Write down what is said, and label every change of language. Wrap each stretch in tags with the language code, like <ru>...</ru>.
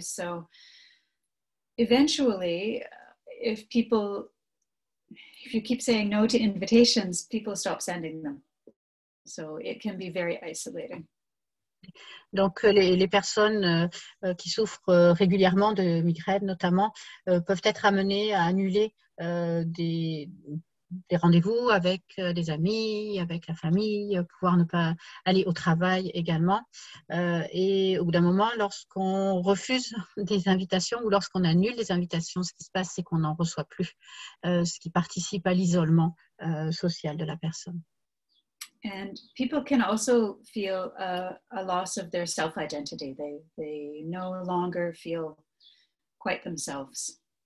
<en>So, eventually, if you keep saying no to invitations, people stop sending them. So it can be very isolating.</en> <fr>Donc, les personnes qui souffrent régulièrement de migraines, notamment, peuvent être amenées à annuler des rendez-vous avec des amis, avec la famille, pouvoir ne pas aller au travail également. Et au bout d'un moment, lorsqu'on refuse des invitations ou lorsqu'on annule des invitations, ce qui se passe, c'est qu'on n'en reçoit plus, ce qui participe à l'isolement social de la personne.</fr> <en>And people can also feel a loss of their self-identity. They no longer feel quite themselves.</en>